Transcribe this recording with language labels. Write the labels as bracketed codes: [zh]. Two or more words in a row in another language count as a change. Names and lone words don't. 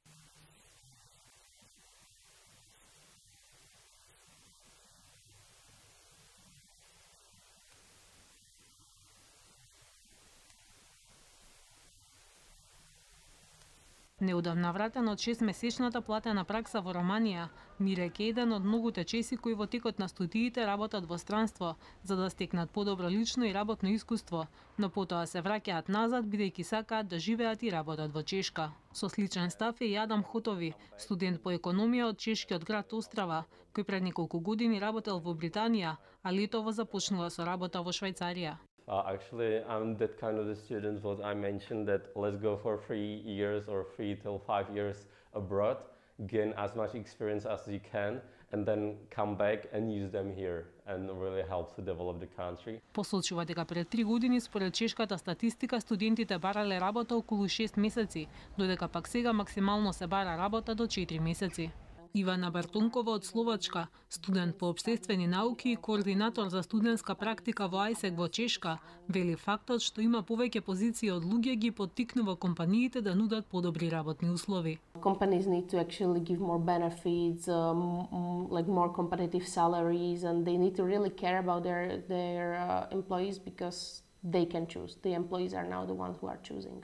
[mk] Неудавна вратен од 6-месечната платена пракса во Романија, Мирек е еден од многуте чеси кои во текот на студиите работат во странство, за да стекнат подобро лично и работно искуство, но потоа се враќаат назад бидејќи сакаат да живеат и работат во Чешка. Со сличен став е и Адам Хотови, студент по економија од чешкиот град Острава, кој пред неколку години работел во Британија, а летово започнува со работа во Швајцарија. [en] Actually, I'm that kind of the student what I mentioned that let's go for 3 years or 3 till 5 years abroad, gain as much experience as you can, and then come back and use them here and really help to develop the country. [mk] Посочува дека пред 3 години според чешката статистика студентите барале работа околу 6 месеци, додека пак сега максимално се бара работа до 4 месеци. Ивана Бартункова од Словачка, студент по општествени науки и координатор за студентска практика во АјСЕК во Чешка, вели фактот што има повеќе позиции од луѓе ги поттикнува компаниите да нудат подобри работни услови. [en] Companies need to actually give more benefits, like more competitive salaries, and they need to really care about their employees because they can choose. The employees are now the ones who are choosing.